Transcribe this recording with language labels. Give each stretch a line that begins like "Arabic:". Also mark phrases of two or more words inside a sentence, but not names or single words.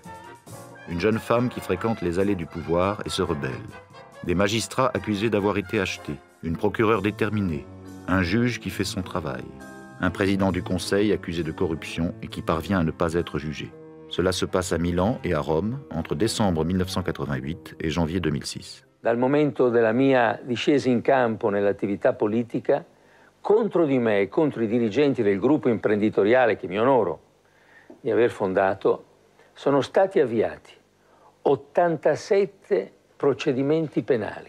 French: Une jeune femme qui fréquente les allées du pouvoir et se rebelle. Des magistrats accusés d'avoir été achetés. Une procureure déterminée. Un juge qui fait son travail. Un président du conseil accusé de corruption et qui parvient à ne pas être jugé. Cela se passe à Milan et à Rome entre décembre 1988 et janvier 2006.
Italian: Dal momento della mia discesa in campo nell'attività politica, contro di me e contro i dirigenti del gruppo imprenditoriale che mi onoro di aver fondato, sono stati avviati 87 procedimenti penali.